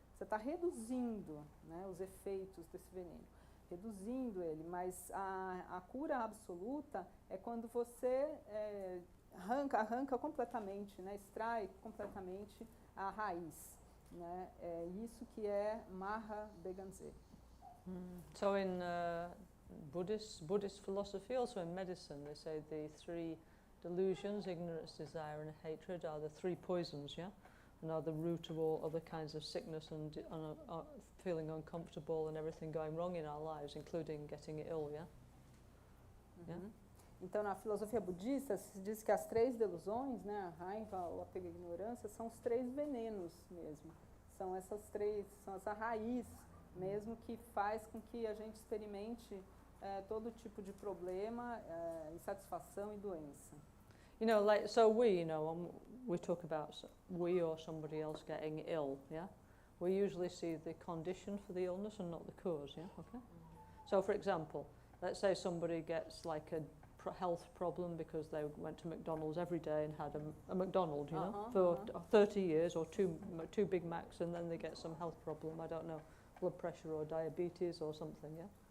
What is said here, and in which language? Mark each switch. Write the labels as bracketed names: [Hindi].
[Portuguese] Você está reduzindo, né, os efeitos desse veneno, reduzindo ele, mas a cura absoluta é quando você arranca completamente, né, extrai completamente a raiz, né? É isso que é Maha Beganze. [English] So in Buddhist philosophy, also in medicine, they say the three delusions, ignorance, desire, and hatred, are the three poisons, yeah? And are the root of all other kinds of sickness and feeling uncomfortable and everything going wrong in our lives, including getting ill, yeah? Yeah? [Portuguese] Então, na filosofia budista, se diz que as três delusões, né, a raiva, o apego e a ignorância, são os três venenos mesmo. São essa raiz mesmo que faz com que a gente experimente todo tipo de problema, insatisfação e doença. [English] You know, like, so we talk about we or somebody else getting ill, yeah? We usually see the condition for the illness and not the cause, yeah? Okay? So, for example, let's say somebody gets like a health problem because they went to McDonald's every day and had a McDonald's, you know, for 30 years, or two Big Macs, and then they get some health problem, I don't know, blood pressure or diabetes or something, yeah?